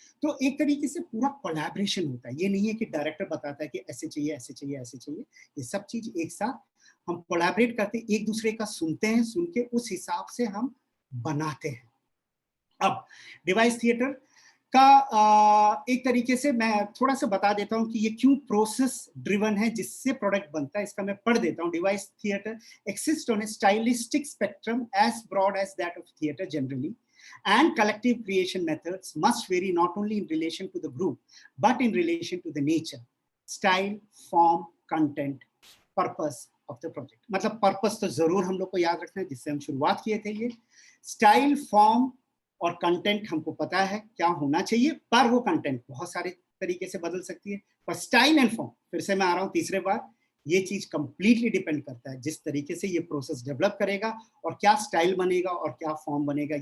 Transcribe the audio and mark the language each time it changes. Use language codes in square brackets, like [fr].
[hi] तो एक तरीके से पूरा कोलैबोरेशन होता है, ये नहीं है कि डायरेक्टर बताता है कि ऐसे चाहिए ऐसे चाहिए ऐसे चाहिए, ये सब चीज एक साथ हम कोलैबोरेट करते हैं, एक दूसरे का सुनते हैं, सुन के उस हिसाब से हम बनाते हैं। अब डिवाइस थिएटर का एक तरीके से मैं थोड़ा सा बता देता हूं कि ये क्यों प्रोसेस ड्रिवन है जिससे प्रोडक्ट बनता है, इसका मैं पढ़ देता हूं। [en] Devised theatre exists on a stylistic spectrum as broad as that of theater generally, and collective creation methods must vary not only in relation to the group but in relation to the nature, style, form, content, purpose of the project। [hi] मतलब purpose तो जरूर हम लोग को याद रखना है, जिससे हम शुरुआत किए थे। ये स्टाइल, फॉर्म और कंटेंट हमको पता है क्या होना चाहिए, पर वो कंटेंट बहुत सारे तरीके से बदल सकती है। पर स्टाइल एंड फॉर्म, फिर से मैं आ रहा हूँ तीसरे बार, ये चीज कंप्लीटली डिपेंड करता है जिस तरीके से ये प्रोसेस डेवलप करेगा और क्या स्टाइल बनेगा और क्या फॉर्म बनेगा।